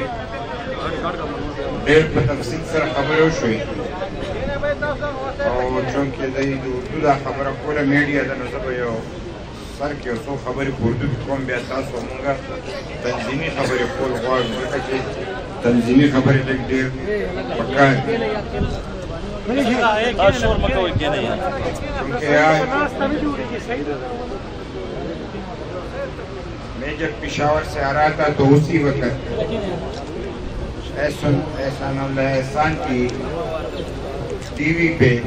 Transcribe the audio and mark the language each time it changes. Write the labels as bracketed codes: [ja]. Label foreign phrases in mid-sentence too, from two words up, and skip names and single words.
[ps] ډېر په تفصیل سره خبرې وشوې او چونکې د اردو دا خبره کوله میډیا ده نو زه به یو سر کې یو څو خبرې په اردو کې کوم بیا تاسو مونږ تنظیمي خبرې کول غواړو ځکه چې تنظیمي خبرې لږ ډېر پکار دي [ur] کیونکہ میں جب پشاور سے آ رہا تھا تو اسی وقت احسان اللہ احسان کی ٹی وی پہ